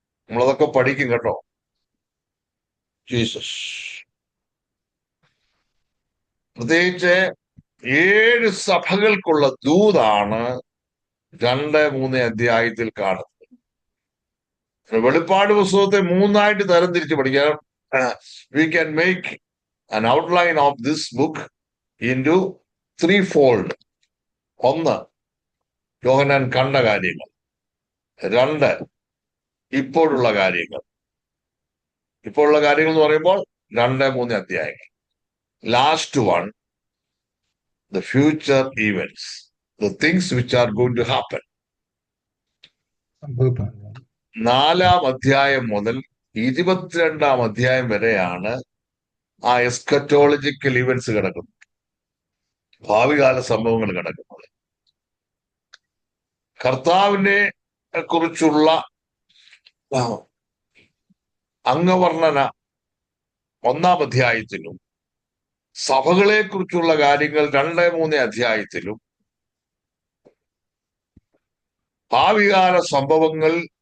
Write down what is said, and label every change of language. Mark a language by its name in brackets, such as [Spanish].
[Malayalam] നമ്മളതൊക്കെ പഠിക്കും കേട്ടോ. ജീസസ് പ്രത്യേകിച്ച് 7 സഭകൾക്കുള്ള ദൂതാണ് 2-3 അധ്യായത്തിൽ കാണുന്നത്. വെളിപ്പാട് പുസ്തകത്തെ 3ആയിട്ട് തരംതിരിച്ച് പഠിക്കാം. [English] We can make an outline of this book into 3-fold. [Malayalam] 1, യോഹന്നാൻ കണ്ട കാര്യങ്ങൾ. 2, ഇപ്പോഴുള്ള കാര്യങ്ങൾ. ഇപ്പോഴുള്ള കാര്യങ്ങൾ എന്ന് പറയുമ്പോൾ 2-3 അധ്യായങ്ങൾ. [English] Last one, the future events, the things which are going to happen. [Malayalam] 4-ാം അധ്യായം മുതൽ 22-ാം അധ്യായം വരെയാണ് ആ [English] eschatological events [Malayalam] കിടക്കുന്നത്, ഭാവികാല സംഭവങ്ങൾ കിടക്കുന്നത്. കർത്താവിനെ കുറിച്ചുള്ള അംഗവർണ്ണന 1-ാം അധ്യായത്തിലും സഭകളെ കുറിച്ചുള്ള കാര്യങ്ങൾ 2-3 അധ്യായത്തിലും ഭാവികാല സംഭവങ്ങൾ